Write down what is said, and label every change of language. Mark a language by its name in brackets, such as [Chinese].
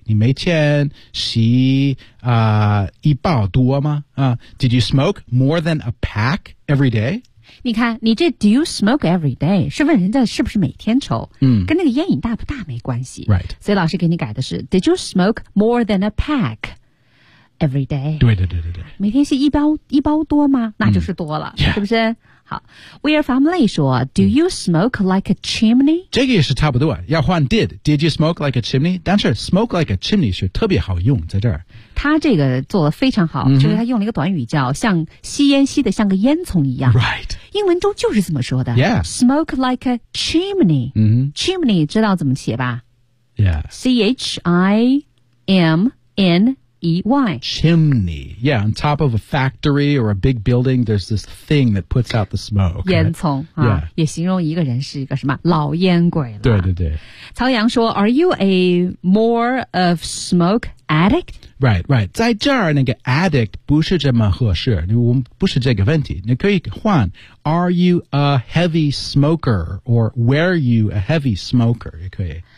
[Chinese] 你每天吸一包多吗、 [English] Did you smoke more than a pack every day? [Chinese] 你看你这 [English] do you smoke every day? [Chinese] 是问人家是不是每天抽、嗯、跟那个烟瘾大不大没关系。 [English] Right. [Chinese] 所以老师给你改的是 [English] did you smoke more than a pack every day? [Chinese] 对对对对对。每天吸一包多吗那就是多了、嗯 yeah. 是不是好 [English] ,Weir Family 说 ,Do you smoke like a chimney? [Chinese] 这个也是差不多要换 [English] did you smoke like a chimney? [Chinese] 但是 [English] smoke like a chimney [Chinese] 是特别好用在这儿。他这个做的非常好、mm-hmm. 就是他用了一个短语叫像吸烟吸的像个烟囱一样。 [English] Right. [Chinese] 英文中就是这么说的。 [English] Yeah.Smoke like a chimney.、 Mm-hmm. [Chinese] Chimney 知道怎么写吧 [English] ?Yeah.C-H-I-M-N- E-Y. Chimney. Yeah, on top of a factory or a big building, there's this thing that puts out the smoke. [Chinese] 烟囱、 [English] right? [Chinese] 啊、 [English] yeah. [Chinese] 也形容一个人是一个什么老烟鬼了。对对对。曹阳说 [English] Are you a more of smoke addict? Right, right. [Chinese] 在这儿那个 addict 不是这么合适我们不是这个问题。你可以换 [English] Are you a heavy smoker? Or were you a heavy smoker? 也可以。